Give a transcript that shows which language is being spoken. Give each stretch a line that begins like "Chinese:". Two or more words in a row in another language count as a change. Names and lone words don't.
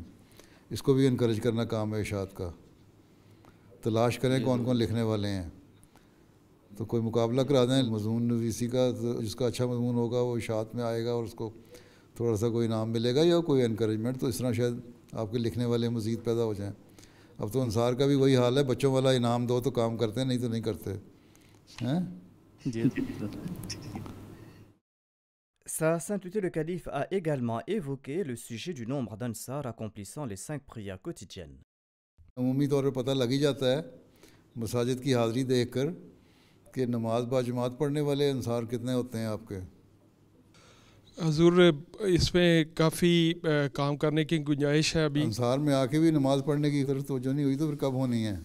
Urdu: اس کو بھی انکریج کرنا کام ہے اشاعت کا۔ تلاش کریں کون کون لکھنے والے ہیں، تو کوئی مقابلہ کرا دیں مضمون نویسی کا، جس کا اچھا مضمون ہوگا وہ اشاعت میں آئے گا اور اس کو تھوڑا سا کوئی انعام ملے گا یا کوئی انکریجمنٹ، تو اس طرح شاید آپ کے لکھنے والے مزید پیدا ہو جائیں۔ اب تو انصار کا بھی وہی حال ہے، بچوں والا انعام دو تو کام کرتے ہیں، نہیں تو نہیں کرتے ہیں۔
French: Sa Sainteté le Calife a également évoqué le sujet du nombre d'Ansar accomplissant les 5 prières quotidiennes.
Urdu: عمومی طور پہ پتہ لگ ہی جاتا ہے مساجد کی حاضری دیکھ کر کہ نماز با جماعت پڑھنے والے انصار کتنے ہوتے ہیں آپ کے۔ حضور اس میں کافی کام کرنے کی گنجائش ہے ابھی۔ انصار میں آ کے بھی نماز پڑھنے کی طرف توجہ نہیں ہوئی تو پھر کب ہونی ہے؟